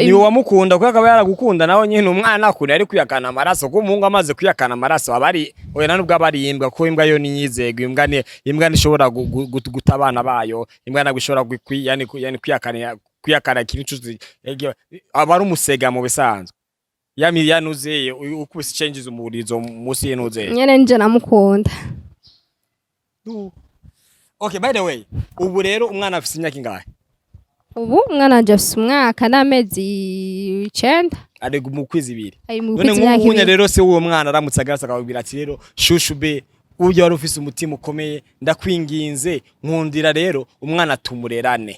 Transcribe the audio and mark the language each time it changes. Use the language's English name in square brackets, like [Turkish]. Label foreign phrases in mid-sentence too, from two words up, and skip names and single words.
[Rundi] ni wamukunda kuko akaba yaragukunda nawe nyene umwana akuri ari kwiyakana amaraso ko umuhungu amaze kwiyakana amaraso abari oya nubwo abari imbwa ko imbwa yo niyizego imbwa nishobora guta abana bayo imbwa nagishobora yani kwiyakana ikintu cyose abari umusega mu bisanzwe yami yanuzeye ukubise changes umurizo musi yenuzeye nyene nje namukunda. [English] Okay, by the way, [Rundi] ubu rero umwana afise imyaka ingahe? Ubu umwana anje afise umwaka n'amezi 9. Ari mu kwezi 2. None nk'ubunya rero se uwo mwana aramutse agarasa akabwira ati rero shushube uje wari ufise umutima ukomeye ndakwinginze nkundira rero umwana tumurerane.